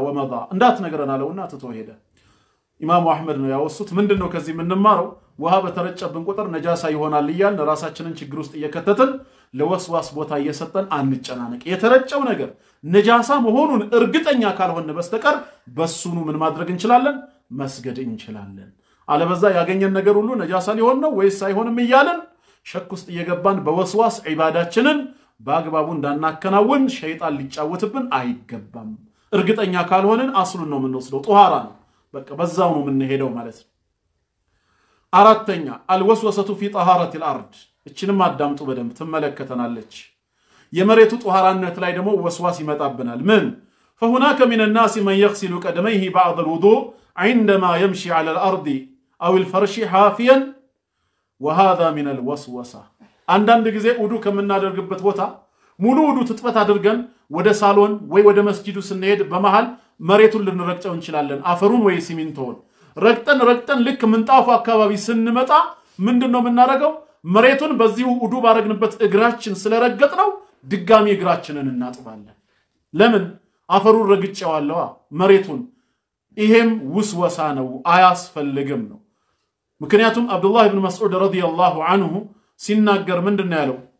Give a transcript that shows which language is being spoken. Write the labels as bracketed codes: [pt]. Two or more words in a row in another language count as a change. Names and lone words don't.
[ar] تخبرنا ومضى [am] እንዳት ነገረና ለውና ተተወሄደ። ኢማሙ አህመድ ነው ያወሱት ምንድነው ከዚህ ምንማረው ውሃ በተረጨብን ቁጥር ነጃሳ ይሆናል ይያል ራሳችንን ችግር ውስጥ እየከተትን ለወስዋስ ቦታ እየሰጠን አንጨናነቅ የተረጨው ነገር ነጃሳ መሆኑን እርግጠኛ ካልሆነ በስተቀር በሱኑ ምን ማድረግ እንችላለን መስገድ እንችላለን አለበዛ ያገኘን ነገር ሁሉ ነጃሳ ሊሆን ነው ወይስ አይሆንም ይያለን ሸክ ውስጥ እየገባን በወስዋስ ዒባዳችንን በአግባቡ እንዳናከናውን ሸይጣን ሊጫወትብን አይገባም እርግጠኛ ካልሆነን አስሉን ነው የምንወስደው ጧሃራ ነው በቃ በዛው ነው የምንሄደው ማለት ነው አራተኛ [ar] الوسوسة في طهارة الارض [am] እችንም አዳምጡ በደንብ ተመለከተናለች የመሬቱ ጧሃራነት ላይ ደግሞ ወስዋስ ይመጣብናል ምን [ar] فهناك من الناس من يغسل قدميه بعد الوضوء عندما يمشي على الارض او الفرش حافيا وهذا من الوسوسه [am] አንዳንድ ጊዜ ውዱ ከመናደርግበት ቦታ ሙሉ ውዱ ትጥበት አድርገን ወደ ሳሎን ወይ ወደ መስጂዱ ስንሄድ በመሃል መሬቱን ልንረግጠው እንችላለን አፈሩን ወይ ሲሚንቶን ረግጠን ልክ ምንጣፉ አካባቢ ስንመጣ ምንድነው የምናደርገው መሬቱን በዚሁ ውዱ ባረግንበት እግራችን ስለረገጥነው ድጋሚ እግራችንን እናጥባለን ለምን አፈሩን ረግጬዋለዋ መሬቱን ይሄም ውስወሳ ነው አያስፈልግም ነው ምክንያቱም አብዱላህ ኢብኑ መስዑድ [ar] رضي الله عنه [am] ሲናገር ምንድነው ያለው